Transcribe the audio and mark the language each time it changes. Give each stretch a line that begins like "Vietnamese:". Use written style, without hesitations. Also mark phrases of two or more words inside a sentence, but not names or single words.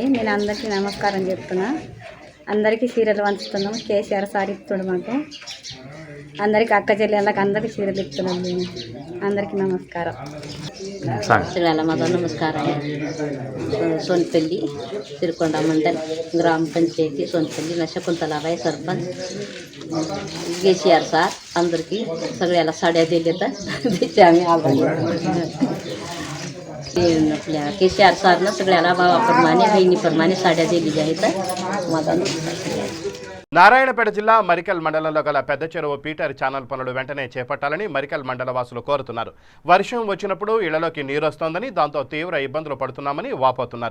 Telugu: నేను అందరికీ నమస్కారం చెప్తున్నా. అందరికీ చీరలు పంచుతున్నాం. కేసీఆర్ సార్ ఇస్తున్నాడు మాకు. అందరికీ అక్క చెల్లెళ్ళకి అందరికీ చీరలు ఇస్తున్నాం. అందరికీ నమస్కారం. నమస్కారం. సోన్పల్లి సిరికొండ మండల్ గ్రామ పంచాయతీ సోన్పల్లి
Marathi: शकुंतलाबाई सरपंच केसीआर सार अंदरकी सगळ्याला साड्या दिल्या तर त्याचे आम्ही आभारी. आपल्या केसीआर सारनं सगळ्याला भावाप्रमाणे बहिणीप्रमाणे साड्या दिलेल्या आहेत. माझा
Telugu: నారాయణపేట జిల్లా మరికల్ మండలంలో గల పెద్ద చెరువు పీటర్ ఛానల్ పనులు వెంటనే చేపట్టాలని మరికల్ మండల వాసులు కోరుతున్నారు. వర్షం వచ్చినప్పుడు ఇళ్లలోకి నీరు వస్తోందని, దాంతో తీవ్ర ఇబ్బందులు పడుతున్నామని వాపోతున్నారు.